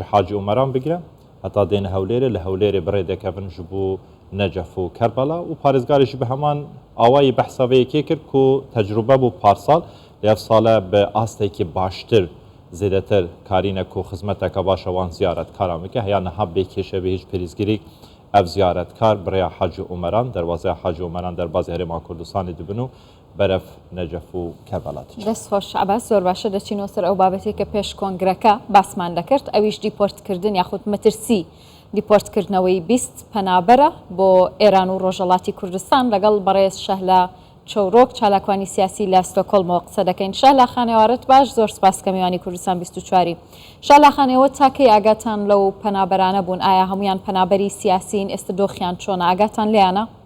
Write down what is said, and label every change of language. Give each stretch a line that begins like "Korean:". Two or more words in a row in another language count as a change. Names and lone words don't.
Kurdish: Hacî Umeran bigire heta dêne Hewlêrê li Hewlêrê birê dekevin ji bo Necef û Kerbala û parêzgarê jî bi heman awayî behsa vê yekê kir ku tecrübe bû parsal li ev sale bi astekî baştir zêdetir karîne ku xizmeteka baş wan ziyaretkaran bike heya niha bêkêşe bê hiç pêrîzgirîk ev ziyaretkar birêya Hacî Umeran derwazeya Hacî Umeran derbasî herêma Kurdistanê dibin û beref Necef û Kerbala
Central Kurdish: دەست خۆش عەباس زۆر باش دەچین سەر ئەو بابەتێ پێش کۆنگرەکا باسمان دەکرد ئەویش دیپۆرتکردن یاخود مەترسی دیپۆرتکردنەوەی 20 پەنابەرە بۆ ئێران و ڕۆژهەڵاتی کوردستان لەگەڵ بەڕێز شەهلا چەورۆک چالاکوانی سیاسی لە ستۆکۆلمەوە قسە دەکەین. شەهلا خانێوارت باش زۆر سپاس کە میوانی کوردستان 24 شەهلا خانێوە تاکەی ئاگاتان لەو پەنابەرانە بوون ئایا هەمویان پەنابەری سیاسین ئێستا دۆخیان چۆنە ئاگاتان لێیانە؟